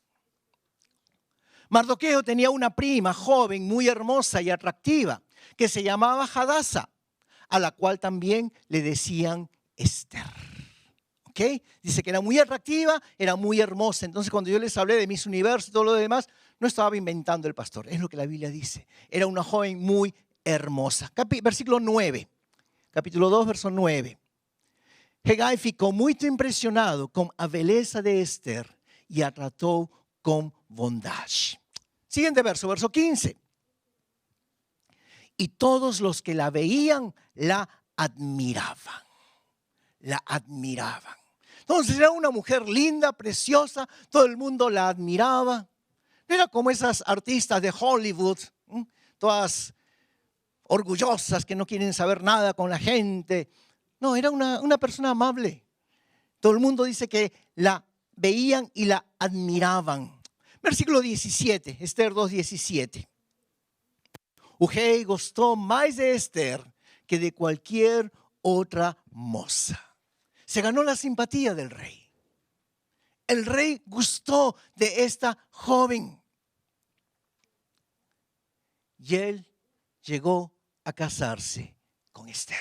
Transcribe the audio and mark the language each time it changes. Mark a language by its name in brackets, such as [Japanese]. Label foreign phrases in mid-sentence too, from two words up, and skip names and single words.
[Spanish] Mardoqueo tenía una prima joven, muy hermosa y atractiva, que se llamaba Hadasa, a la cual también le decían Esther. ¿Okay? Dice que era muy atractiva, era muy hermosa. Entonces, cuando yo les hablé de Miss Universo y todo lo demás, no estaba inventando el pastor, es lo que la Biblia dice. Era una joven muy hermosa. Versículo 9, capítulo 2, verso 9. [Portuguese] Hegai ficou muito impressionado com a beleza de Esther e a tratou com bondade. [Spanish] Siguiente verso, verso 15. Y todos los que la veían la admiraban. La admiraban. Entonces era una mujer linda, preciosa, todo el mundo la admiraba. No era como esas artistas de Hollywood, todas orgullosas que no quieren saber nada con la gente. No, era una persona amable. Todo el mundo dice que la veían y la admiraban. Versículo 17, Esther 2:17. [Portuguese] O rei gostou mais de Esther que de [Spanish] cualquier otra moza. Se ganó la simpatía del rey. El rey gustó de esta joven. y él llegó a casarse con Esther.